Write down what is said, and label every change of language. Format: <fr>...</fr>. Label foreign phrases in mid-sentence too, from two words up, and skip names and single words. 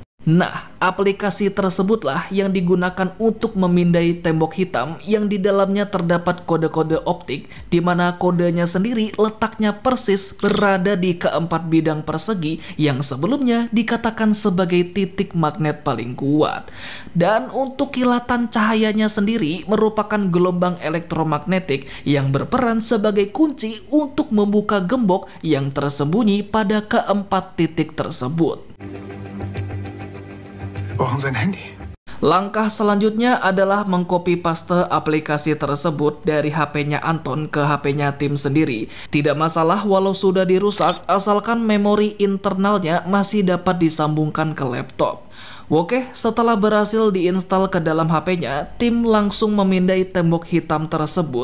<id>Nah, aplikasi tersebutlah yang digunakan untuk memindai tembok hitam yang di dalamnya terdapat kode-kode optik, di mana kodenya sendiri letaknya persis berada di keempat bidang persegi yang sebelumnya dikatakan sebagai titik magnet paling kuat. Dan untuk kilatan cahayanya sendiri merupakan gelombang elektromagnetik yang berperan sebagai kunci untuk membuka gembok yang tersembunyi pada keempat titik tersebut.</id> <de>Brauchen sein Handy.</de> <id>Langkah selanjutnya adalah</id> <en>mengcopy paste</en> <id>aplikasi tersebut dari HP-nya Anton ke HP-nya Tim sendiri. Tidak masalah walau sudah dirusak, asalkan memori internalnya masih dapat disambungkan ke laptop. Oke, setelah berhasil diinstal ke dalam HP-nya, Tim langsung memindai tembok hitam tersebut.</id>